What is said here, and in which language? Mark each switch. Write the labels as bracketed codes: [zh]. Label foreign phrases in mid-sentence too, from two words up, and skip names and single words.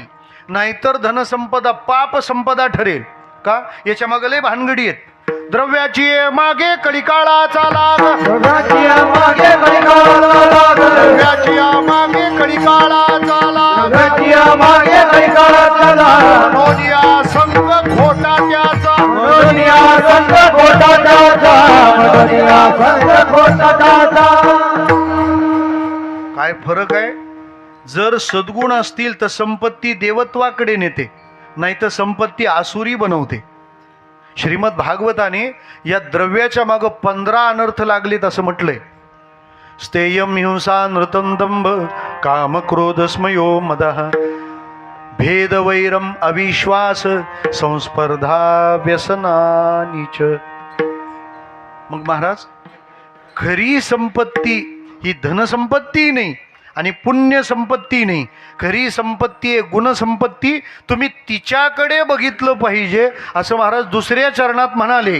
[mr] नाहीतर धनसंपदा पाप संपदा ठरेल. का? याच्या मागे लय भानगडी आहेत. द्रव्याची मागे कलिकाळाचा लाग, द्रव्याची मागे कलिकाळाचा लाग, द्रव्याची मागे कलिकाळाचा लाग, द्रव्याची मागे कलिकाळाचा लाग. नोंदिया संग खोटा त्याचा, नोंदिया संग खोटा त्याचा, नोंदिया संग खोटा त्याचा. काय फरक आहे? जर सद्गुण असतील तर संपत्ती देवत्वाकडे नेते, नाही तर संपत्ती आसुरी बनवते. श्रीमद भागवताने या द्रव्याच्या मागं 15 अनर्थ लागलेत असं म्हटलंय. [sa] स्थेयम हिंसा नृतं दंभ काम क्रोध स्मयो मदः भेदवैरम अविश्वास संस्पर्धा व्यसनानीच. [mr] मग महाराज, खरी संपत्ती ही धनसंपत्ती नाही आणि पुण्य संपत्ती नाही. खरी संपत्ती आहे गुणसंपत्ती. तुम्ही तिच्याकडे बघितलं पाहिजे असं महाराज दुसऱ्या चरणात म्हणाले.